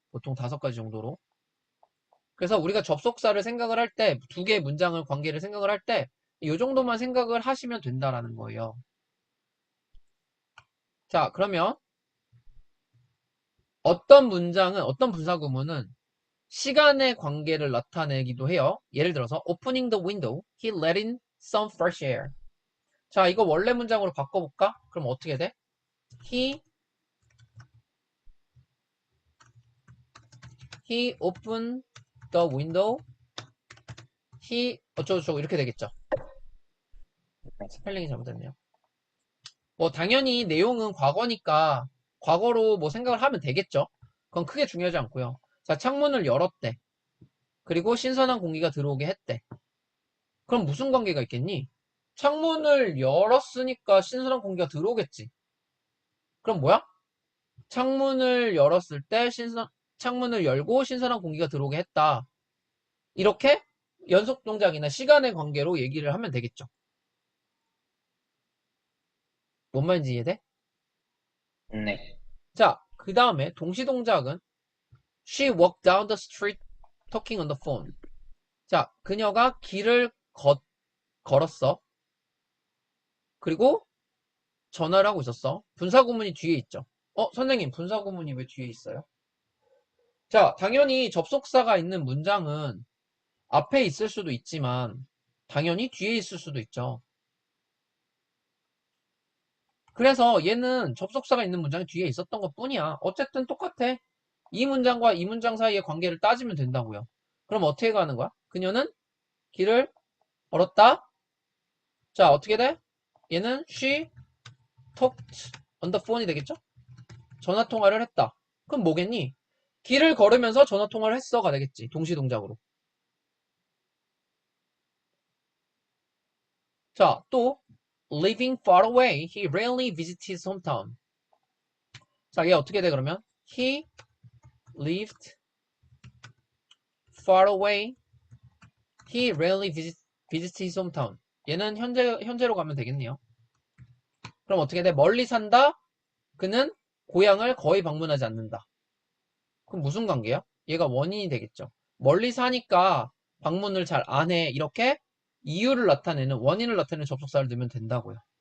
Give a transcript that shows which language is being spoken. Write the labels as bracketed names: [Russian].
[Korean] 보통 5가지 정도로. 그래서 우리가 접속사를 생각을 할 때, 두 개의 문장을 관계를 생각을 할 때, 이 정도만 생각을 하시면 된다라는 거예요. 자, 그러면 어떤 문장은, 어떤 분사구문은 시간의 관계를 나타내기도 해요. 예를 들어서 [English] opening the window, he let in some fresh air. [Korean] 자, 이거 원래 문장으로 바꿔볼까? 그럼 어떻게 돼? [English] He, he opened the window, he [Korean] 어쩌고저쩌고 이렇게 되겠죠. 스펠링이 잘못됐네요. 뭐 당연히 내용은 과거니까 과거로 뭐 생각을 하면 되겠죠. 그건 크게 중요하지 않고요. 자, 창문을 열었대. 그리고 신선한 공기가 들어오게 했대. 그럼 무슨 관계가 있겠니? 창문을 열었으니까 신선한 공기가 들어오겠지. 그럼 뭐야? 창문을 열었을 때 창문을 열고 신선한 공기가 들어오게 했다. 이렇게 연속 동작이나 시간의 관계로 얘기를 하면 되겠죠. 뭔 말인지 이해돼? 네. 자, 그 다음에 동시 동작은 [English] She walked down the street talking on the phone. [Korean] 자, 그녀가 길을 걸었어. 그리고 전화를 하고 있었어. 분사구문이 뒤에 있죠. 선생님, 분사구문이 왜 뒤에 있어요? 자, 당연히 접속사가 있는 문장은 앞에 있을 수도 있지만 당연히 뒤에 있을 수도 있죠. 그래서 얘는 접속사가 있는 문장이 뒤에 있었던 것 뿐이야. 어쨌든 똑같아. 이 문장과 이 문장 사이의 관계를 따지면 된다고요. 그럼 어떻게 가는 거야? 그녀는 길을 걸었다. 자, 어떻게 돼? 얘는 [English] she talked on the phone이 [Korean] 되겠죠? 전화 통화를 했다. 그럼 뭐겠니? 길을 걸으면서 전화 통화를 했어가 되겠지. 동시 동작으로. 자, 또 [English] living far away, he rarely visits his hometown. [Korean] 자, 얘 어떻게 돼 그러면? [English] He lived far away, he rarely visits his hometown. [Korean] 얘는 현재로 가면 되겠네요. 그럼 어떻게 돼? 멀리 산다. 그는 고향을 거의 방문하지 않는다. 그럼 무슨 관계야? 얘가 원인이 되겠죠. 멀리 사니까 방문을 잘 안 해. 이렇게 이유를 나타내는, 원인을 나타내는 접속사를 넣으면 된다고요.